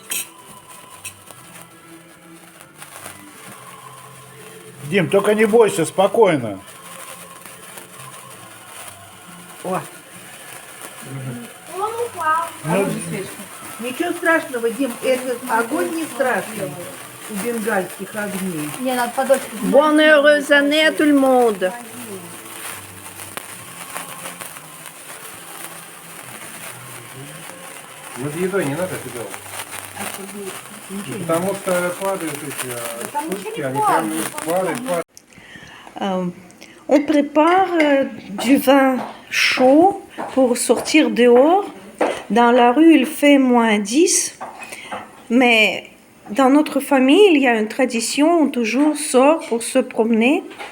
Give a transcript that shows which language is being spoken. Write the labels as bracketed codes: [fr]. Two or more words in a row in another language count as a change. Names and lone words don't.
[ru] Дим, только не бойся, спокойно. О. Он упал. Ну, Ничего страшного, Дим, этот огонь не страшный у бенгальских огней. Мне надо подольше. [fr] Bonne heureuse année à tout le monde. [ru] Над едой не надо это делать. Потому что падают эти штучки, они прям падают. [fr] On prépare du vin chaud pour sortir dehors. Dans la rue, il fait -10. Mais dans notre famille, il y a une tradition, on toujours sort pour se promener.